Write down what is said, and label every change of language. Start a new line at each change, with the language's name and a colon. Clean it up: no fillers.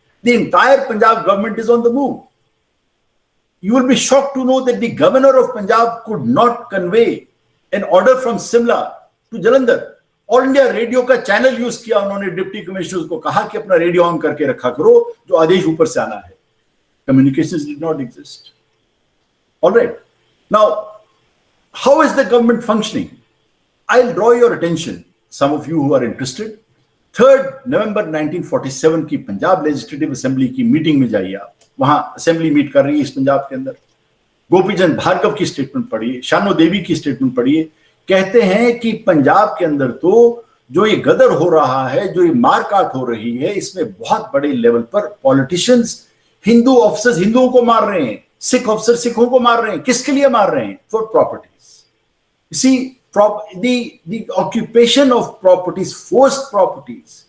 English: The entire Punjab government is on the move. You will be shocked to know that the governor of Punjab could not convey an order from Simla to Jalandhar.
Hindi: All India radio का channel use किया उन्होंने. Deputy commissioners को कहा कि अपना radio on करके रखा करो, जो आदेश ऊपर से आना है.
English: Communications did not exist. All right. Now, how is the government functioning? I'll draw your attention, some of you who are interested.
Hindi: 3rd November 1947 की पंजाब लेजिस्लेटिव असेंबली की मीटिंग में जाइए आप. वहां असेंबली मीट कर रही है इस पंजाब के अंदर. गोपीचंद भार्गव की स्टेटमेंट पढ़िए, शानो देवी की स्टेटमेंट पढ़िए. कहते हैं कि पंजाब के अंदर तो जो ये गदर हो रहा है, जो ये मारकाट हो रही है, इसमें बहुत बड़े लेवल पर पॉलिटिशियंस, हिंदू ऑफिसर्स हिंदुओं को मार रहे हैं, सिख ऑफिसर सिखों को मार रहे हैं. किसके लिए मार रहे हैं?
English: For properties. See, the occupation of properties, forced properties.